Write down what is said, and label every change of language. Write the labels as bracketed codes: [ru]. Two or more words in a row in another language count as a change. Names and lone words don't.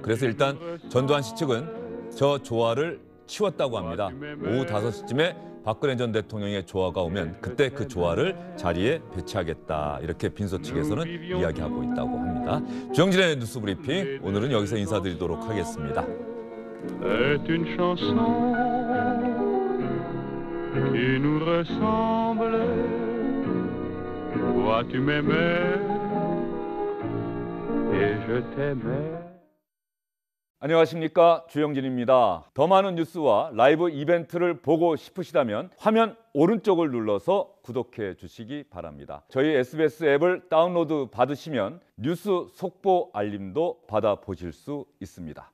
[ko] 그래서 일단 전두환 씨 측은 저 조화를 치웠다고 합니다. 오후 5시쯤에 박근혜 전 대통령의 조화가 오면 그때 그 조화를 자리에 배치하겠다. 이렇게 빈소 측에서는 이야기하고 있다고 합니다. 주영진의 뉴스 브리핑 오늘은 여기서 인사드리도록 하겠습니다. [fr] C'est une chanson qui nous ressemble. Toi tu m'aimais et je t'aimais. [ko] 안녕하십니까, 주영진입니다. 더 많은 뉴스와 라이브 이벤트를 보고 싶으시다면 화면 오른쪽을 눌러서 구독해 주시기 바랍니다. 저희 SBS 앱을 다운로드 받으시면 뉴스 속보 알림도 받아보실 수 있습니다.